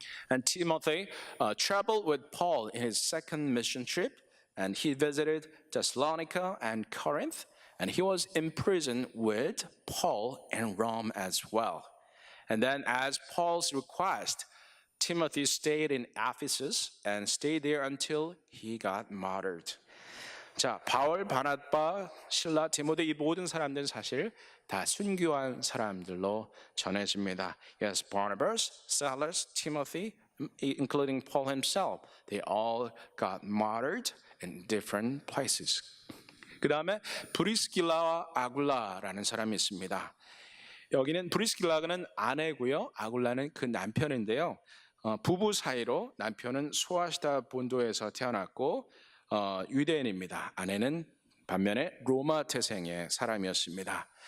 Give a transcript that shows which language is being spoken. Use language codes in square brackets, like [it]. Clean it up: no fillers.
[en] And Timothy traveled with Paul in his second mission trip, and he visited Thessalonica and Corinth, and he was imprisoned with Paul in Rome as well. And then as Paul's request, Timothy stayed in Ephesus and stayed there until he got martyred. [ko] 자, 바울, 바나바, 실라, 디모데 이 모든 사람들은 사실 다 순교한 사람들로 전해집니다. [en] Yes, Barnabas, Silas, Timothy, including Paul himself, they all got martyred in different places. [ko] 그 다음에 브리스길라와 아굴라라는 사람이 있습니다. 여기는 브리스길라는 아내고요, 아굴라는 그 남편인데요. 부부 사이로 남편은 소아시아 본도에서 태어났고 유대인입니다. 아내는 반면에 로마 태생의 사람이었습니다.